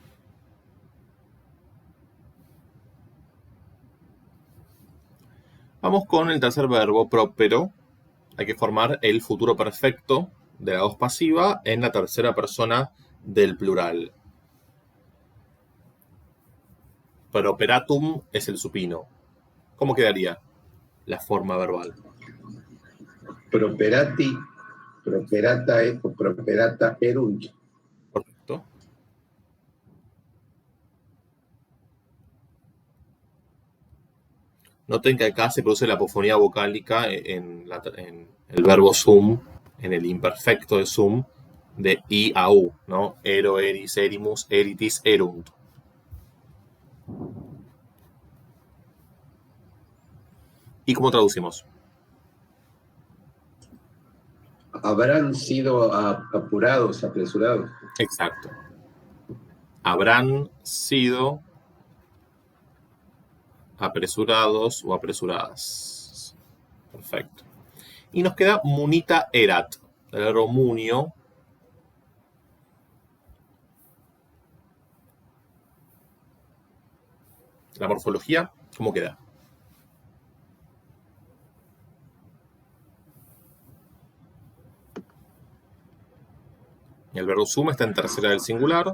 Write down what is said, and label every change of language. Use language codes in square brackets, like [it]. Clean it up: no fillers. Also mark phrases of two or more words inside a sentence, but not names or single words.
[es] Vamos con el tercer verbo, próspero. Hay que formar el futuro perfecto de la voz pasiva en la tercera persona del plural. Properatum es el supino. ¿Cómo quedaría la forma verbal? [la] Properati, properata o properata erunt. [es] Correcto. Noten que acá se produce la apofonía vocálica en el verbo sum, en el imperfecto de sum, de I a U, ¿no? [la] Ero, eris, erimus, eritis, erunt. [es] ¿Y cómo traducimos? Habrán sido apurados, apresurados. Exacto. Habrán sido apresurados o apresuradas. Perfecto. Y nos queda [la] munita erat, [es] el verbo munio. La morfología, ¿cómo queda? El verbo sum está en tercera del singular.